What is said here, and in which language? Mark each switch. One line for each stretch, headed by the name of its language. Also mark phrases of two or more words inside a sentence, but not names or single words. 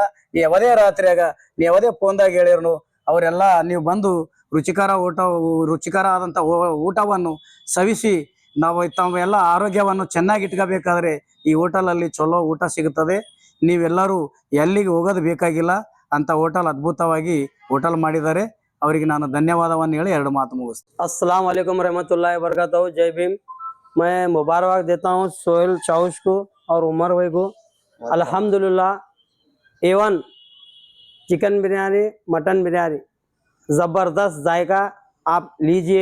Kannada: ನೀವು ಯಾವುದೇ ರಾತ್ರಿಯಾಗ ನೀವು ಯಾವುದೇ ಫೋನ್ದಾಗ ಹೇಳಿರ್ನು ಅವರೆಲ್ಲ ನೀವು ಬಂದು ರುಚಿಕರ ಆದಂಥ ಊಟವನ್ನು ಸವಿಸಿ ನಾವು ತಾವೆಲ್ಲ ಆರೋಗ್ಯವನ್ನು ಚೆನ್ನಾಗಿ ಇಟ್ಕೋಬೇಕಾದ್ರೆ ಈ ಹೋಟೆಲ್ ಅಲ್ಲಿ ಚಲೋ ಊಟ ಸಿಗುತ್ತದೆ. ನೀವೆಲ್ಲರೂ ಎಲ್ಲಿಗೆ ಹೋಗೋದು ಬೇಕಾಗಿಲ್ಲ ಅಂತ ಹೋಟೆಲ್ ಅದ್ಭುತವಾಗಿ ಹೋಟೆಲ್ ಮಾಡಿದ್ದಾರೆ. ಅವರಿಗೆ ನಾನು ಧನ್ಯವಾದವನ್ನು ಹೇಳಿ 2 ಮಾತು ಮುಗಿಸ್ತೀನಿ.
Arabic: السلام عليكم رحمة الله و بركاته.
Hindi: जय भीम। मैं मुबारक देता हूँ सोहेल चाउश को और उमर भाई को। अल्हम्दुलिल्लाह A1 चिकन बिरयानी, मटन बिरयानी ज़बरदस्त जायका। आप लीजिए।